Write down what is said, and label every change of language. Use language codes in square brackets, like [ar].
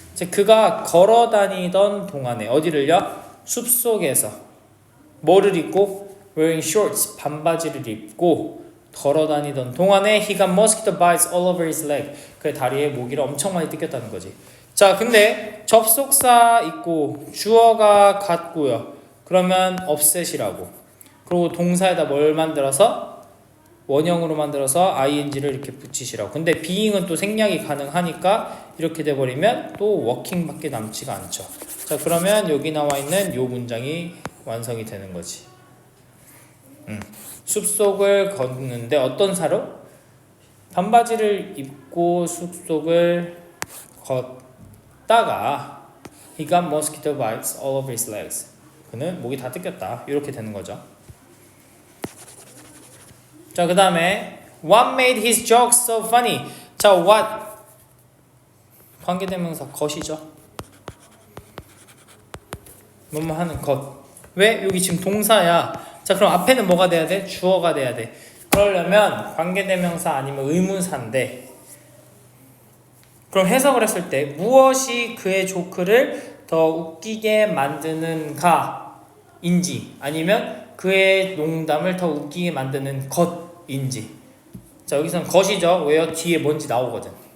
[ko] 그가 걸어 다니던 동안에 어디를요? 숲속에서 뭐를 입고? [en] wearing shorts, [ko] 반바지를 입고 걸어 다니던 동안에 [en] he got mosquito bites all over his leg. [ko] 그의 다리에 모기를 엄청 많이 뜯겼다는 거지. 자, 근데 접속사 있고 주어가 같고요. 그러면 offset이라고. 그리고 동사에다 뭘 만들어서? 원형으로 만들어서 ing를 이렇게 붙이시라고. 근데 being은 또 생략이 가능하니까 이렇게 돼버리면 또 working밖에 남지가 않죠. 자, 그러면 여기 나와 있는 요 문장이 완성이 되는 거지. 숲속을 걷는데 어떤 사로? 반바지를 입고 숲속을 걷다가 [en] he got mosquito bites all over his legs. [ko] 그는 목이 다 뜯겼다. 이렇게 되는 거죠. 자, 그 다음에 [en] what made his jokes so funny? [ko] 자, what 관계대명사 것이죠. 뭐뭐 하는 것. 왜? 여기 지금 동사야. 자, 그럼 앞에는 뭐가 돼야 돼? 주어가 돼야 돼. 그러려면 관계대명사 아니면 의문사인데, 그럼 해석을 했을 때 무엇이 그의 조크를 더 웃기게 만드는가인지 아니면 그의 농담을 더 웃기게 만드는 것인지. 자, 여기서는 것이죠. 왜요? 뒤에 뭔지 나오거든.